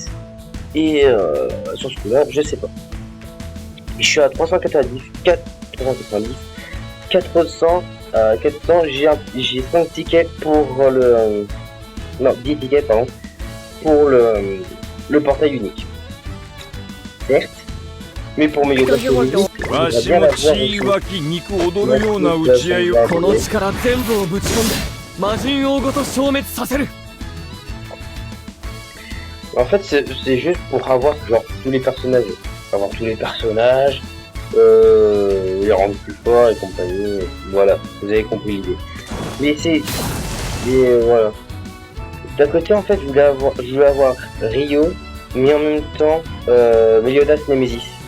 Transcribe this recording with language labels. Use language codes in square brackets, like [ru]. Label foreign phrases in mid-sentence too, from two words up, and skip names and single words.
[fr] Et sur ce coup-là, je sais pas. Je suis à 390, 400 400, j'ai 5 tickets pour le... non, 10 tickets, pardon, pour le portail unique. Certes, mais pour mes yogas uniques, j'aimerais bien l'avoir aussi. [ja] この力全部をぶち込んで魔人王ごと消滅させる。 [fr] En fait, c'est juste pour avoir genre tous les personnages. Avoir tous les personnages, les rendre plus forts et compagnie. Voilà, vous avez compris l'idée. Mais c'est... voilà. D'un côté, en fait, je voulais avoir Rio, mais en même temps, Meliodas Nemesis.